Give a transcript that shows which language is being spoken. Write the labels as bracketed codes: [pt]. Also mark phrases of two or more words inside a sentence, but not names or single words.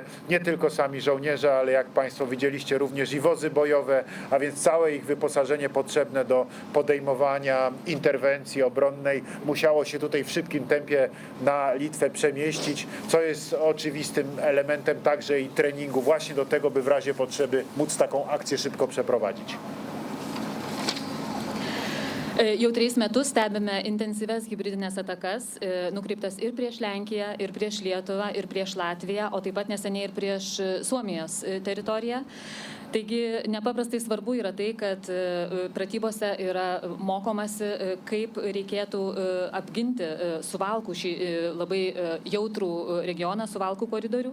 [pl] Nie tylko sami żołnierze, ale jak Państwo widzieliście również i wozy bojowe, a więc całe ich wyposażenie potrzebne do podejmowania interwencji obronnej musiało się tutaj w szybkim tempie na Litwę przemieścić, co jest oczywistym elementem także i treningu właśnie do tego, by w razie potrzeby móc taką akcję szybko przeprowadzić. [lt] Jau 3 metus stebime intensyves hybridinės atakas, nukreiptas ir prieš Lenkiją, ir prieš Lietuvą, ir prieš Latviją, o taip pat neseniai ir prieš Suomijos teritoriją. Taigi nepaprastai svarbu yra tai, kad pratybose yra mokomasi, kaip reikėtų apginti Suvalkų, šį labai jautrų regioną, Suvalkų koridorių.